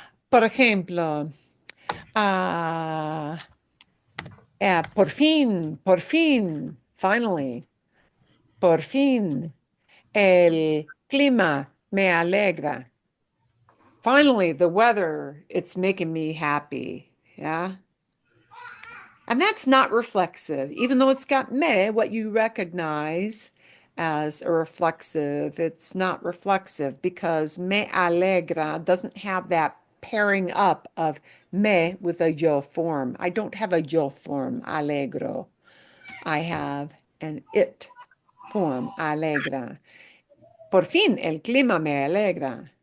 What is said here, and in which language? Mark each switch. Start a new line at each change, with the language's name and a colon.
Spanish: Por ejemplo, por fin,
English: finally,
Spanish: por fin, el clima me alegra.
English: Finally, the weather, it's making me happy. Yeah. And that's not reflexive, even though it's got me, what you recognize as a reflexive, it's not reflexive because
Spanish: me alegra
English: doesn't have that pairing up of me with a yo form. I don't have a yo form, alegro. I have an it form, alegra.
Spanish: Por fin, el clima me alegra.